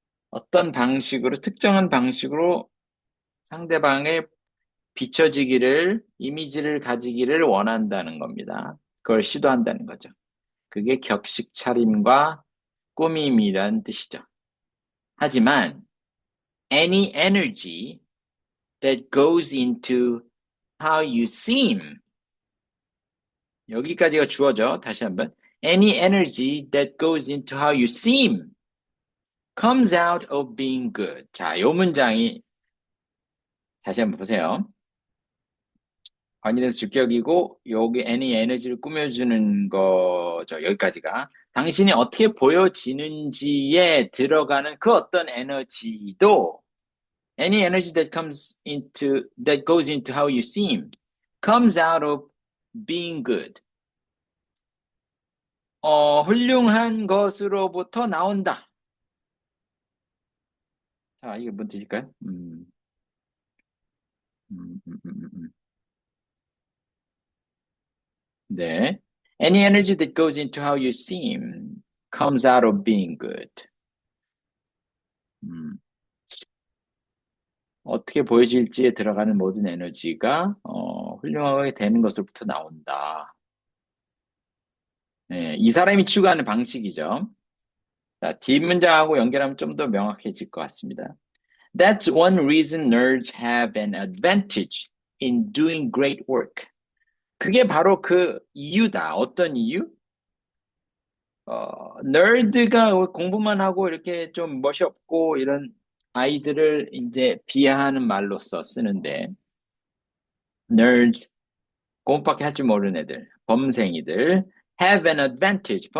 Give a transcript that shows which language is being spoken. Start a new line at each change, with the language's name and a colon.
Korean: 어떤 방식으로, 특정한 방식으로 상대방의 비춰지기를, 이미지를 가지기를 원한다는 겁니다. 그걸 시도한다는 거죠. 그게 격식 차림과 꾸밈이란 뜻이죠. 하지만
English: any energy that goes into how you seem
Korean: 여기까지가 주어져. 다시 한번
English: any energy that goes into how you seem comes out of being good.
Korean: 자, 요 문장이 다시 한번 보세요. 관계대명사 주격이고 여기 any 에너지를 꾸며주는 거죠. 여기까지가. 당신이 어떻게 보여지는지에 들어가는 그 어떤 에너지도
English: any energy that goes into how you seem comes out of being good.
Korean: 훌륭한 것으로부터 나온다. 자, 이게 뭔 뜻일까요? 음, 음, 음, 음. 네.
English: Any energy that goes into how you seem comes out of being good.
Korean: 음, 어떻게 보여질지에 들어가는 모든 에너지가 훌륭하게 되는 것으로부터 나온다. 네, 이 사람이 추구하는 방식이죠. 자, 뒷문장하고 연결하면 좀 더 명확해질 것 같습니다.
English: That's one reason nerds have an advantage in doing great work.
Korean: 그게 바로 그 이유다. 어떤 이유? 너드가 공부만 하고 이렇게 좀 멋이 없고 이런 아이들을 이제 비하하는 말로써 쓰는데, nerds, 공부밖에 할 줄 모르는 애들, 범생이들,
English: have an advantage.